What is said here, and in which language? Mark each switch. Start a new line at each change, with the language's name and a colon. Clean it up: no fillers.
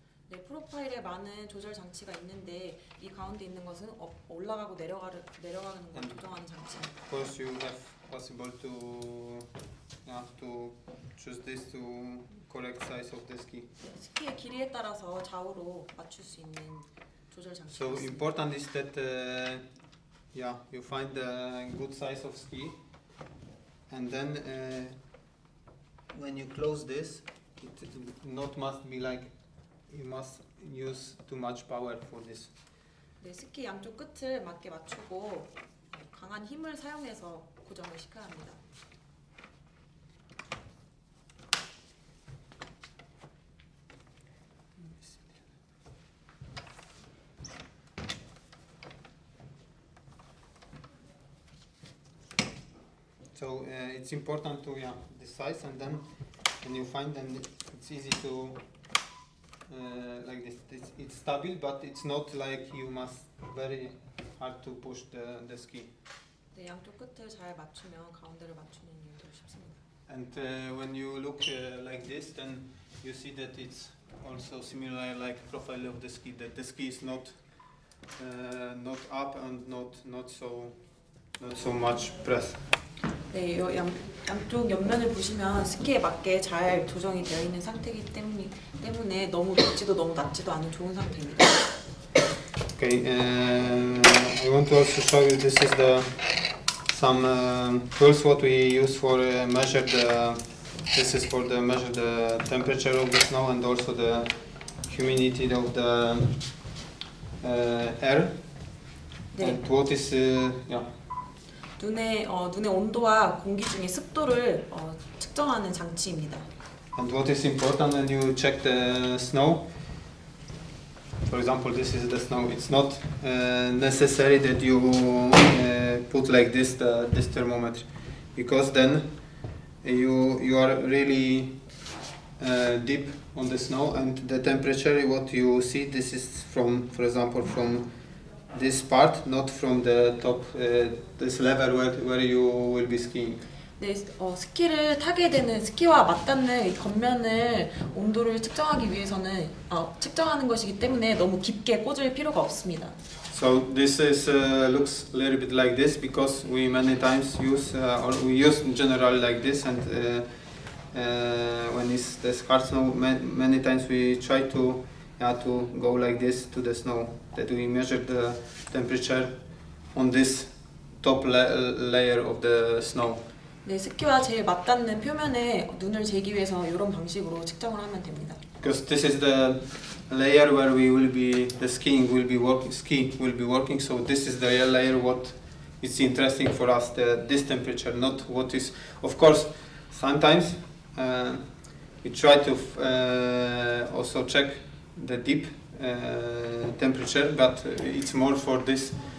Korean: 네, 프로파일에 많은 조절 장치가 있는데 이 가운데 있는 것은 올라가고 내려가는 걸 조정하는 장치입니다.
English: Of course, you have possible to choose this to correct size of the ski.
Korean: 네, 스키의 길이에 따라서 좌우로 맞출 수 있는 조절 장치가
English: So
Korean: 있습니다.
English: important is that you find a good size of ski, and then when you close this, it not must be like you must use too much power for this.
Korean: 네, 스키 양쪽 끝을 맞게 맞추고 강한 힘을 사용해서 고정을 시켜야 합니다.
English: So it's important to this size, and then when you find them, it's easy to like this. It's stable, but it's not like you must very hard to push the ski.
Korean: 네, 양쪽 끝을 잘 맞추면 가운데를 맞추는 일도 쉽습니다.
English: And when you look like this, then you see that it's also similar like profile of the ski. That the ski is not up and not so much press.
Korean: 네, 양쪽 옆면을 보시면 스키에 맞게 잘 조정이 되어 있는 상태이기 때문에 너무 높지도 너무 낮지도 않은 좋은 상태입니다.
English: Okay, I want to also show you this is some tools what we use for measure the. This is for the measure the temperature of the snow and also the humidity of the air.
Korean: 네.
English: And what is
Korean: 눈의 온도와 공기 중의 습도를 측정하는 장치입니다.
English: And what is important when you check the snow? For example, this is the snow. It's not necessary that you put like this this thermometer, because then you are really deep on the snow, and the temperature what you see, this is from, for example, from this part, not from the top, this level where you will be skiing.
Korean: 네, 스키를 타게 되는 스키와 맞닿는 이 겉면을 온도를 측정하기 위해서는 측정하는 것이기 때문에 너무 깊게 꽂을 필요가 없습니다.
English: So this is looks a little bit like this because we many times use or we use in general like this, and when it's the hard snow, many times we try to go like this to the snow, that we measure the temperature on this top layer of the snow.
Korean: 네, 스키와 제일 맞닿는 표면에 눈을 재기 위해서 이런 방식으로 측정을 하면 됩니다.
English: Because this is the layer where we will be the ski will be working. So this is the layer what is interesting for us, this temperature, not what is. Of course, sometimes we try to also check the deep temperature, but it's more for this.